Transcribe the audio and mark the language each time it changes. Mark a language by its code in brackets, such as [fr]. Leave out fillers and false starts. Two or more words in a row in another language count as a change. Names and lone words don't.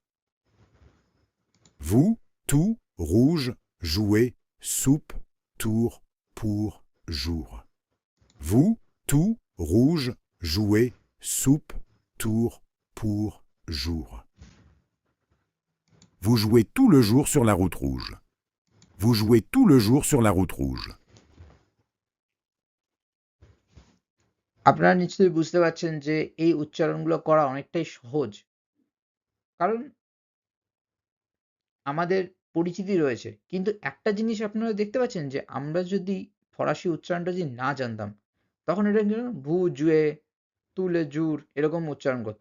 [fr] Vous, tout, rouge, jouet, soupe, tour, pour, jour. Vous, tout, rouge, jouet, soupe, tour, pour, jour. Vous jouez tout le jour sur la route rouge. Vous jouez tout le jour sur la route rouge. [bn] আপনারা নিশ্চয়ই বুঝতে পারছেন যে এই উচ্চারণগুলো করা অনেকটাই সহজ, কারণ আমাদের পরিচিতি রয়েছে। কিন্তু একটা জিনিস আপনারা দেখতে পাচ্ছেন যে আমরা যদি ফরাসি উচ্চারণটা যদি না জানতাম, তখন এটা কিন্তু [fr] vous jouez tout le jour [bn] এরকম উচ্চারণ করতাম।